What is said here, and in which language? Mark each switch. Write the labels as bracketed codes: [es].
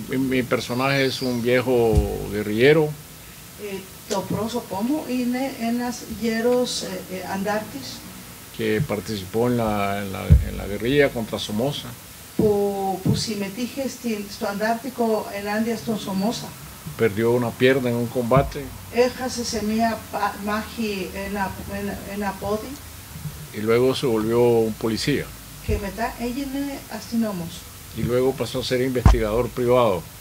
[es] Mi personaje es un viejo guerrillero. [el] Το πρόσωπό μου είναι ένας γέρος αντάρτης [es] que participó en la guerrilla contra Somoza. [el] που συμμετείχε στο Αντάρτικο ενάντια στον Σομόσα. [es] Perdió una pierna en un combate. [el] Έχασε σε μια μάχη ένα πόδι. [es] Y luego se volvió un policía. [el] Και μετά έγινε αστυνόμος. [es] Y luego pasó a ser investigador privado.